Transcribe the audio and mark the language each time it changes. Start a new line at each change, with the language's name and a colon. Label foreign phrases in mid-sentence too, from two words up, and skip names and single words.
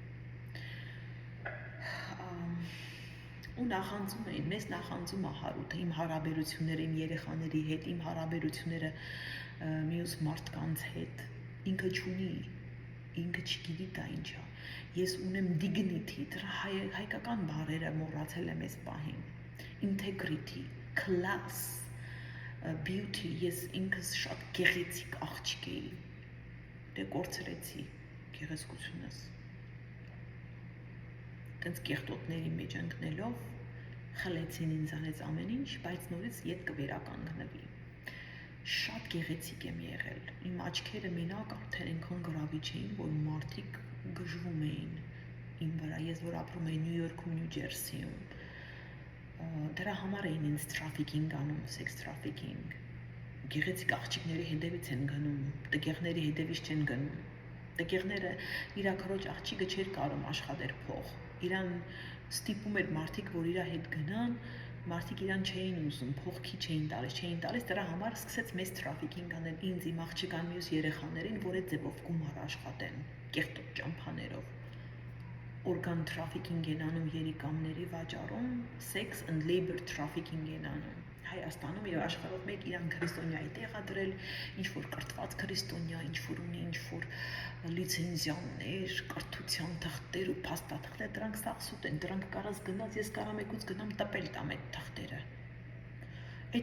Armenian: ու նախանձում էին, մեզ նախանձում է Հարութը, իմ հարաբերությունները, իմ երեխաների հետ, իմ հարաբերությունները մյուս մարդկանց հետ, ինքը չունի, ինքը չգիտի դա ինչա, ես ունեմ dignity, դրա հայկական բառերը մոռացել եմ այս պահին,
English: integrity, class, beauty,
Armenian: ես ինքս շատ գեղեցիկ աղջիկ էի, դե կորցրեցի գեղեցկությունս, տենց կեղտոտների մեջ ընկնելով, խլեցին ինձանից ամեն ինչ, բայց նորից ետ կվերականգնվի, շատ գեղեցիկ եմ եղել, իմ աչքերը մենակ արդեն այնքան գրավիչ էին, որ մարդիկ գժվում էին իմ վրա, ես որ ապրում էի Նյու Յորքում, Նյու Ջերսիում, դրա համար էին ինձ trafficking անում,
English: sex trafficking,
Armenian: գեղեցիկ աղջիկների հետևից են գնում, տգեղների հետևից չեն գնում, տգեղները իր քրոջ աղջիկը չէր կարող աշխատել փող, իրան ստիպում էր մարդիկ, որ իր հետ գնան, մարդիկ իրան չէին ուզում, փող քիչ չէին տալիս, դրա համար սկսեց մեզ trafficking անել ինձ, իմ աղջկան մյուս երեխաներին, որ այդ ձևով գումար աշխատեն, կեղտոտ ճամփաներով,
English: organ trafficking
Armenian: են անում երիկամների վաճառում,
English: sex and labor trafficking
Armenian: են անում, Հայաստանում եւ աշխարհով մեկ իրան քրիստոնյայի տեղադրել, ինչ որ կրթված քրիստոնյա, ինչ որ ունի, ինչ որ լիցենզիաներ, կրթության թղթեր ու փաստաթղթեր, դրանք սաղսուտ են, դրանք կարած գնաց, ես կարամ եկուց գնամ տպել տամ այդ թղթերը։ Այդ